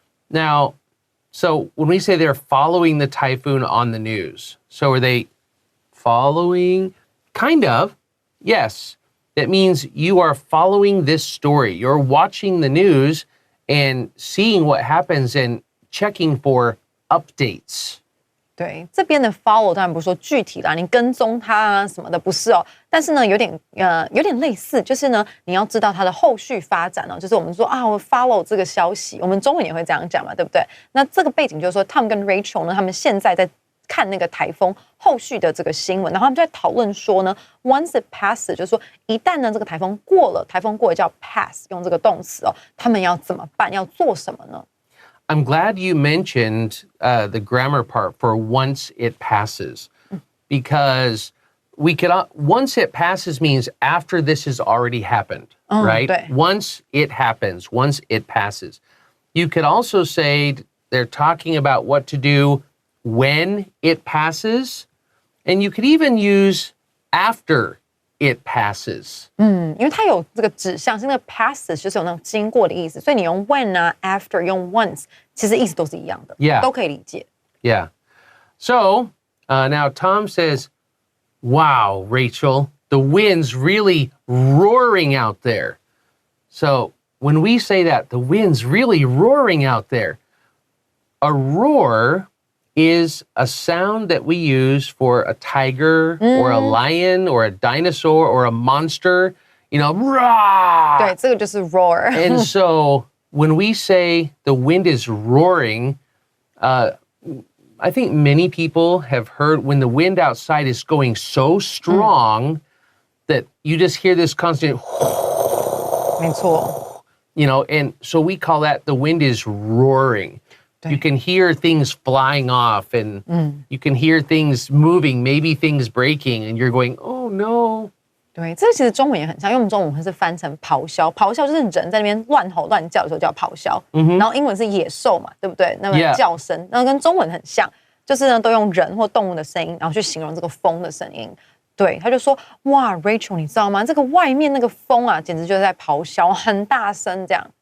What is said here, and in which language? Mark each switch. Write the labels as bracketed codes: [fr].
[en] Now, so when we say they're following the typhoon on the news, so are they following? Kind of, yes. That means you are following this story. You're watching the news and seeing what happens and checking for updates. [zh] 对，这边的 follow 当然不是说具体啦，你跟踪他啊什么的不是哦，但是呢有点类似，就是呢你要知道它的后续发展哦，就是我们说啊我 follow 这个消息，我们中文也会这样讲嘛，对不对？那这个背景就是说 Tom 跟 Rachel 呢，他们现在在看那个台风后续的这个新闻，然后他们就在讨论说呢 ， once it passes，就是说一旦呢这个台风过了叫 pass， 用这个动词哦，他们要怎么办？要做什么呢？ [en] I'm glad you mentioned the grammar part for once it passes, because we could once it passes means after this has already happened, right? [zh] 对。 [en] Once it happens, once it passes. You could also say they're talking about what to do when it passes, and you could even use after it passes. [zh] 因为它有这个指向性，那个 passes 就是有那种经过的意思，所以你用 when 啊 after 用 once 其实意思都是一样的 [en] Yeah. [zh] 都可以理解。 [en] Yeah. So now Tom says, wow, Rachel, the wind's really roaring out there. So when we say that, the wind's really roaring out there, a roar is a sound that we use for a tiger or a lion or a dinosaur or a monster, you know, roar. [zh] 对，这个就是 roar。 [en] And so when we say the wind is roaring, I think many people have heard when the wind outside is going so strong that you just hear this constant, [zh] 没错， [en] you know, and so we call that the wind is roaring. You can hear things flying off and you can hear things moving, maybe things breaking, and you're going, oh no, [zh] 对，这个其实中文也很像，因为我们中文会是翻成咆哮，咆哮就是人在那边乱吼乱叫的时候叫咆哮，然后英文是野兽嘛，对不对？那么 [en] Yeah. [zh] 叫声，那跟中文很像，就是呢都用人或动物的声音，然后去形容这个风的声音。对，他就说哇 ，Rachel， 你知道吗？这个外面那个风啊，简直就是在咆哮，很大声这样。